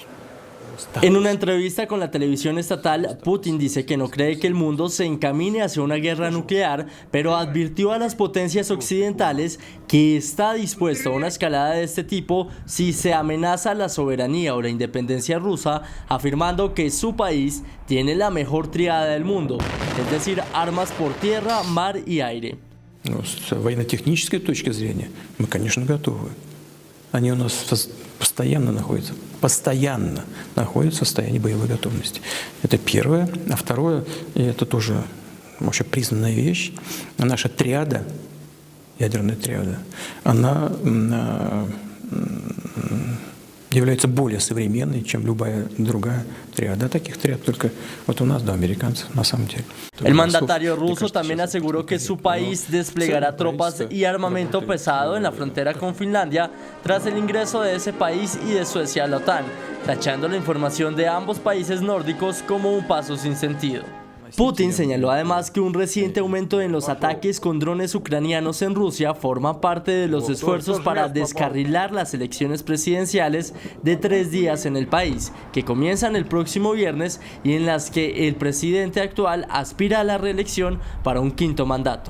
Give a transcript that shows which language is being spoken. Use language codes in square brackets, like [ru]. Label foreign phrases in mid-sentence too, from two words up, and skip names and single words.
[es] En una entrevista con la televisión estatal, Putin dice que no cree que el mundo se encamine hacia una guerra nuclear, pero advirtió a las potencias occidentales que está dispuesto a una escalada de este tipo si se amenaza la soberanía o la independencia rusa, afirmando que su país tiene la mejor triada del mundo, es decir, armas por tierra, mar y aire. [ru] С военно-технической точки зрения мы, конечно, готовы. Они у нас постоянно находятся в состоянии боевой готовности. Это первое. А второе, и это тоже вообще признанная вещь, наша триада, ядерная триада, она является более современной, чем любая другая триада. Таких триад только вот у нас, да, американцев, на самом деле. [es] El mandatario ruso también aseguró que su país desplegará tropas y armamento pesado en la frontera con Finlandia tras el ingreso de ese país y de Suecia a la OTAN, tachando la información de ambos países nórdicos como un paso sin sentido. Putin señaló además que un reciente aumento en los ataques con drones ucranianos en Rusia forma parte de los esfuerzos para descarrilar las elecciones presidenciales de 3 días en el país, que comienzan el próximo viernes y en las que el presidente actual aspira a la reelección para un 5º mandato.